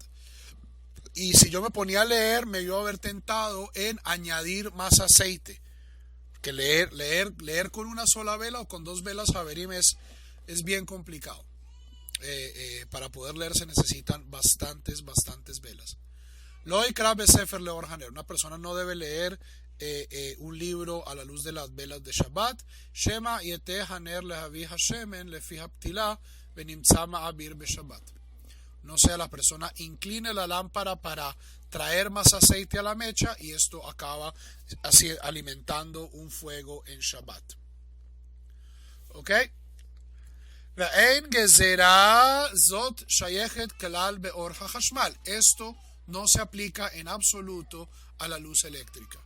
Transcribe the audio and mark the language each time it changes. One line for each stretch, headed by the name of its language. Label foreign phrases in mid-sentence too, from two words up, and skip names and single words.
Spanish: Y si yo me ponía a leer, me iba a haber tentado en añadir más aceite. Que leer con una sola vela o con dos velas, Haverim, es bien complicado. Para poder leer se necesitan bastantes velas.
Hebrew: לא יקרא בספר לאור הנר.
Spanish: Una persona no debe leer un libro a la luz de las velas de Shabbat.
Hebrew: שמא יטה הנר להביא השמן לפי הפתילה ונמצא מבעיר בשבת.
Spanish: No sea la persona incline la lámpara para traer más aceite a la mecha y esto acaba así alimentando un fuego en Shabbat. ¿Ok? Esto no se aplica en absoluto a la luz eléctrica.